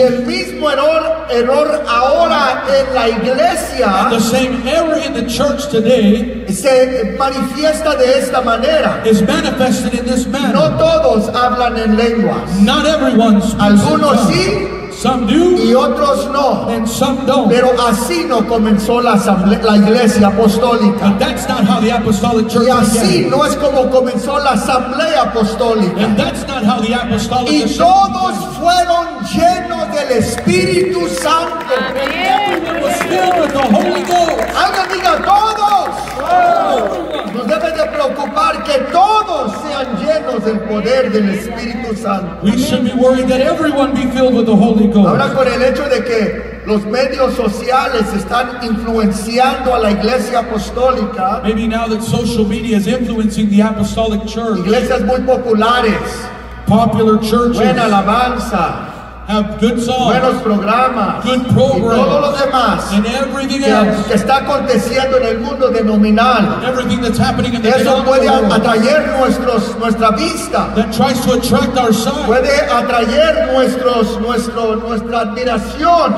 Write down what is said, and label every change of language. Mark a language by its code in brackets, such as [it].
[es] el mismo error ahora en la iglesia [en] The same error in the church today [es] se manifiesta de esta manera. [en] is manifested in this [es] No [en] manner. [es] todos hablan en lenguas. [en] Not everyone speaks in [es] Algunos [en] tongues. [es] sí [en] Some do [es] y otros no. [en] and some don't. [es] Pero así no comenzó la iglesia apostólica. [en] But that's not how the apostolic church [es] Y así [en] began. [es] no es como comenzó la asamblea apostólica. [en] And that's not how the apostolic [es] Y [en] assembly [es] todos [en] began. [es] fueron llenos del Espíritu Santo. [en] Everyone was filled with the Holy Ghost. [es] Alguien diga todos. Nos debe de preocupar que todos sean llenos del poder del Espíritu Santo. [en] We should be worried that everyone be filled with the Holy [es] Ahora [en] Ghost. [es] con el hecho de que los medios sociales están influenciando a la iglesia apostólica, [en] Maybe now that social media is influencing the apostolic church, [es] iglesias muy populares, [en] popular churches [es] buena alabanza, [en] have good songs [es] buenos programas [en] Good [es] y [en] programs. [es] todo lo demás [en] and everything [es] que [en] else, [es] está aconteciendo en el mundo denominal. [en] everything that's happening in the [es] Eso puede [en] denominational world [es] atraer nuestra vista, [en] that tries to attract our sight. [es] puede atraer nuestra admiración.